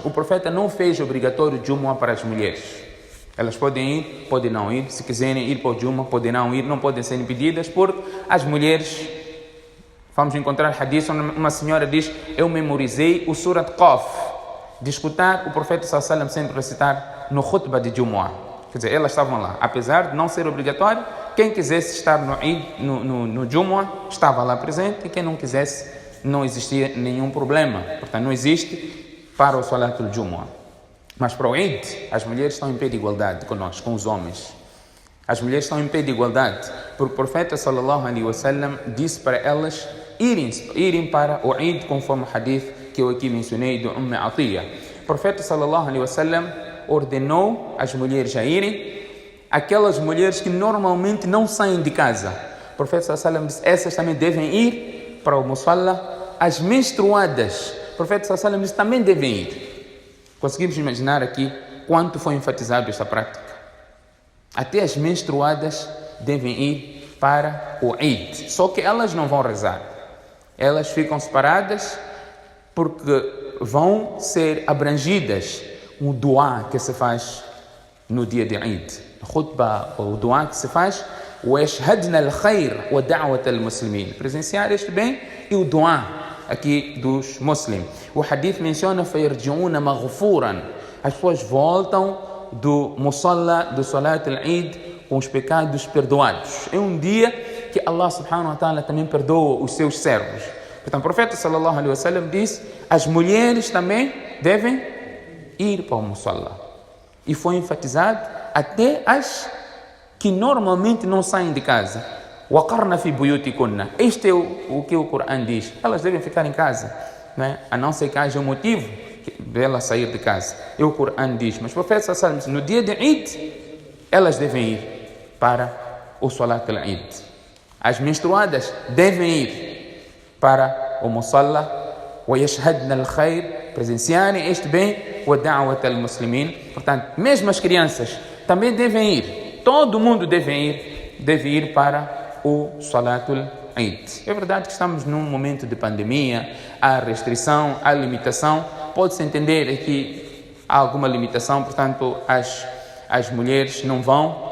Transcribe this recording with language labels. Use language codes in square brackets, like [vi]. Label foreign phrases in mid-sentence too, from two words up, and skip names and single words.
[pt] O profeta não fez obrigatório o Jumu'ah para as mulheres. Elas podem ir, podem não ir. Se quiserem ir para o Jumu'ah, poderão ir, não podem ser impedidas, porque as mulheres, vamos encontrar hadith onde uma senhora diz: eu memorizei o Surat Qaf, de escutar o profeta [ar] صلى الله عليه وسلم [pt] sempre recitar no khutbah de Jumu'ah. Quer dizer, elas estavam lá, apesar de não ser obrigatório. Quem quisesse estar no Jumu'ah estava lá presente, e quem não quisesse, não existia nenhum problema. Portanto, não existe para o [ar] صلاة الجمعة. [pt] Mas para o Eid, as mulheres estão em pé de igualdade conosco, com os homens. As mulheres estão em pé de igualdade, porque o profeta [ar] صلى الله عليه وسلم [pt] disse para elas irem para o Eid, conforme o hadith que eu aqui mencionei do Atiyya. O profeta [ar] صلى الله عليه وسلم [pt] ordenou as mulheres a irem, aquelas mulheres que normalmente não saem de casa. O profeta [ar] صلى الله عليه وسلم [pt] disse: essas também devem ir para o Musalla. As menstruadas, o profeta [ar] صلى الله عليه وسلم [pt] disse, também devem ir. Conseguimos imaginar aqui quanto foi enfatizado esta prática. Até as menstruadas devem ir para o Eid. Só que elas não vão rezar. Elas ficam separadas porque vão ser abrangidas o dua que se faz no dia de Eid. A khutbah, o dua que se faz, o [ar] يشهدن الخير ودعوة المسلمين. [pt] Presenciar este bem e o dua aqui dos muslims. [ar] O hadith menciona فَيَرْجِعُونَ مَغْفُورًا. [pt] As pessoas voltam do Musalla, do [ar] صلاة العيد, [pt] com os pecados perdoados. É um dia que [ar] الله سبحانه وتعالى [pt] também perdoa os seus servos. Então o profeta [ar] صلى الله عليه وسلم [pt] diz: as mulheres também devem ir para o Musalla. E foi enfatizado até as que normalmente não saem de casa. [ar] وَقَرْنَ فِي بُيُوتِكُنَّ. [pt] Este é o que o Corão diz. Elas devem ficar em casa, né? A não ser que haja um motivo de ela sair de casa. E o Corão diz. Mas o profeta [ar] صلى الله عليه وسلم, [pt] no dia de Eid, elas devem ir para o [ar] صلاة العيد. [pt] As menstruadas devem ir para o Musalla. [ar] وَيَشْهَدْنَ الْخَيْرِ. [pt] Presenciarem este bem. [ar] وَدَعْوَةَ الْمُسْلِمِينَ. [pt] Portanto, mesmo as crianças também devem ir. Todo mundo deve ir para o [ar] صلاة العيد. [pt] É verdade que estamos num momento de pandemia, há restrição, há limitação. Pode-se entender que há alguma limitação, portanto, as mulheres não vão.